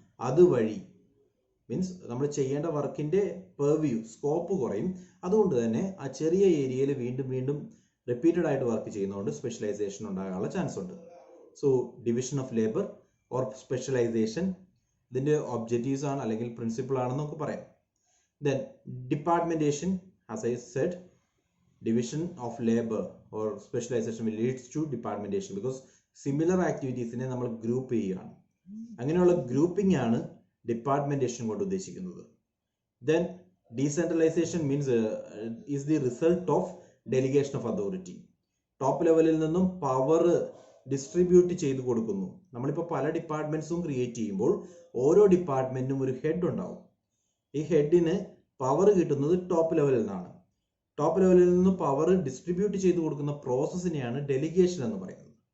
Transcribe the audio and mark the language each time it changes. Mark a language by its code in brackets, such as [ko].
[ml] അതുവഴി മീൻസ് നമ്മൾ ചെയ്യേണ്ട വർക്കിന്റെ പെർവ്യൂ സ്കോപ്പ് കുറയും. അതുകൊണ്ട് തന്നെ ആ ചെറിയ ഏരിയയിൽ വീണ്ടും വീണ്ടും റിപ്പീറ്റഡ് ആയിട്ട് വർക്ക് ചെയ്യുന്നതുകൊണ്ട് സ്പെഷ്യലൈസേഷൻ ഉണ്ടാകാനുള്ള ചാൻസ് ഉണ്ട്. So division of labour or specialisation ഇതിന്റെ ഒബ്ജക്റ്റീവ്സ് ആണ് അല്ലെങ്കിൽ പ്രിൻസിപ്പിൾ ആണെന്ന് നമുക്ക് പറയാം. [en] Then departmentation, as I said, division of labor or specialization will leads to departmentation because similar activities [ml] നെ നമ്മൾ ഗ്രൂപ്പ് ചെയ്യുകയാണ്. അങ്ങനെയുള്ള ഗ്രൂപ്പിംഗ് ആണ് ഡിപ്പാർട്ട്മെന്റേഷൻ കൊണ്ട് ഉദ്ദേശിക്കുന്നത്. [en] Then decentralization means is the result of delegation of authority. [ml] Top ലെവലിൽ നിന്നും പവർ ഡിസ്ട്രിബ്യൂട്ട് ചെയ്ത് കൊടുക്കുന്നു. നമ്മളിപ്പോൾ പല ഡിപ്പാർട്ട്മെന്റ്സും ക്രിയേറ്റ് ചെയ്യുമ്പോൾ ഓരോ ഡിപ്പാർട്ട്മെന്റിനും ഒരു ഹെഡ് ഉണ്ടാവും. ഈ ഹെഡിന് പവർ കിട്ടുന്നത് ടോപ്പ് ലെവലിൽ നിന്നാണ്. ടോപ്പ് ലെവലിൽ നിന്ന് പവർ ഡിസ്ട്രിബ്യൂട്ട് ചെയ്ത് കൊടുക്കുന്ന പ്രോസസ്സിനെയാണ് ഡെലിഗേഷൻ എന്ന് പറയുന്നത്.